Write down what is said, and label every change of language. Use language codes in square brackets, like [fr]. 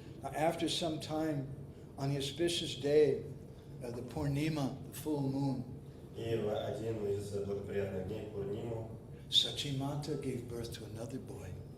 [en] Now, after some time, on the auspicious day of the Purnima, the full moon, [ru] И в один из благоприятных дней Пурниму, [en] Sachimata gave birth to another boy.